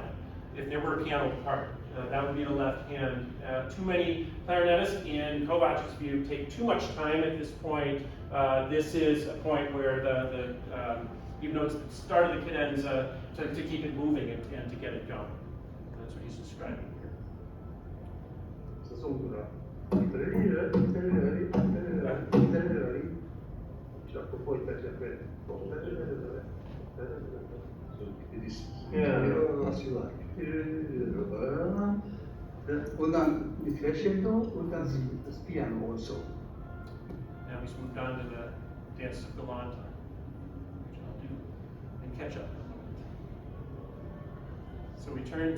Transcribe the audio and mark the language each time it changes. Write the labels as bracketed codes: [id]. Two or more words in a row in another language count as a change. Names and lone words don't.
[en] If there were a piano part, that would be the left hand. Too many clarinetists, in Kovács's view, take too much time at this point. This is a point where even though it's the start of the cadenza, to keep it moving and to get it going. That's what he's describing here. [hu] És akkor folytatja fel. Azt jól. Onnan mit crescendo, onnan piano also. [en] Now he's moved on to the dance of Galanta, which I'll do and catch up in a moment. So we turn to